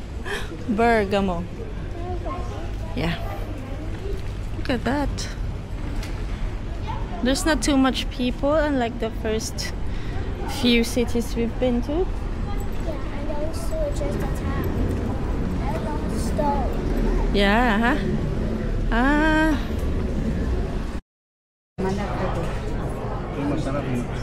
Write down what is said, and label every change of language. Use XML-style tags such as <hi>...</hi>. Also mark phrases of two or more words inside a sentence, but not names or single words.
<en>Bergamo. Yeah. Look at that. There's not too much people, unlike the first few cities we've been to. Yeah, and also just a town. And a stone. Yeah. Huh? Ah.</en> <tl>Masarap yung</tl>